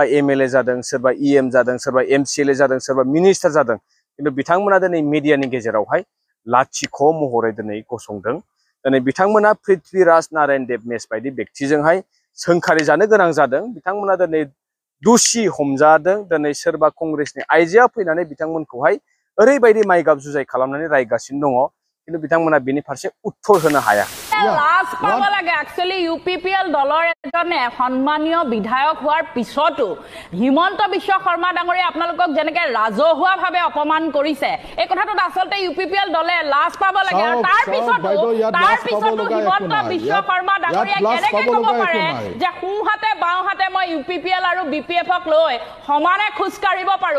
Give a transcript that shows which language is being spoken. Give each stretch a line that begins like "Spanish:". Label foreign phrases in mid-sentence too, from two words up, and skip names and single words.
Bodo: एमएलए जादों सोरबा इएम जादों सोरबा एमसिएलए जादों सोरबा मिनिस्टार जादों किन्तु बिथांमोना दिनै मिडियानि गेजेरावहाय लाथिख' महरै दिनै गसंदों दिनै बिथांमोना पृथ्वीराज नारायण देबमेस बायदि व्यक्तिजोंहाय सोंखारि जानो गोनां जादों बिथांमोना दिनै दुसि हमजादों दिनै सोरबा कंग्रेसनि आइजोआ फैनानै बिथांमोनखौहाय ओरैबायदि माइगाब जुजाय खालामनानै रायगासिनो दङ किन्तु बिथांमोना बेनि फारसे उत्तर होनो हाया
Assamese: লাজ পাব লাগে एक्चुअली यूपीपीएल দলৰ এজনে সম্মানীয় বিধায়ক হোৱাৰ পিছতো হিমন্ত বিশ্ব শৰ্মা ডাঙৰীয়া আপোনালোকক যেনেকৈ ৰাজহুৱাভাৱে অপমান কৰিছে এই কথাটোত আচলতে यूपीपीएल দলে লাজ পাব লাগে আৰু তাৰ পিছতো হিমন্ত বিশ্ব শৰ্মা ডাঙৰীয়া কেনেকৈ ক'ব পাৰে যে সোঁহাতে বাওঁহাতে মই यूपीपीएल আৰু বিপিএফক লৈ সমানে খোজ কাঢ়িব পাৰো